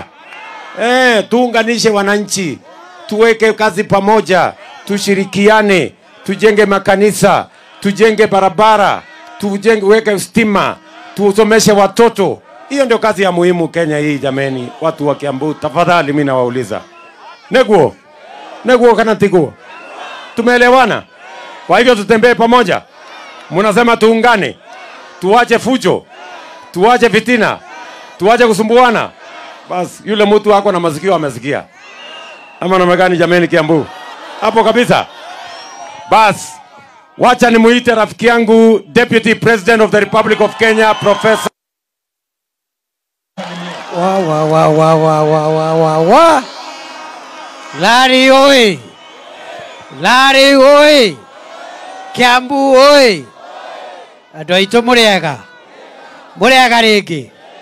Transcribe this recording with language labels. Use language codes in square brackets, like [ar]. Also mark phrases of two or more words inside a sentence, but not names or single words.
[sw] Tuunganishe wananchi, tuweke kazi pamoja, tushirikiane, tujenge makanisa, tujenge barabara, weke stima, tusomeshe watoto. Hiyo ndio kazi ya muhimu Kenya hii jameni. Watu wa Kiambu, tafadhali mimi nawauliza. [ki] Neguo kana tiguo? [sw] Tumeelewana? Kwa hivyo tutembee pamoja. Mnasema tuungane, tuache fujo, tuache fitina, tuache kusumbuana. Bas, yule mtu wako na masikio amesikia. Ama namna gani jameni Kiambu? Hapo kabisa. Bas, wacha nimuite rafiki yangu [en] Deputy President of the Republic of Kenya, Professor. [ki] Lari oi! Lari oi! Kiambu oi! Andũ aitũ mũrĩega? Mũrĩega rĩngĩ?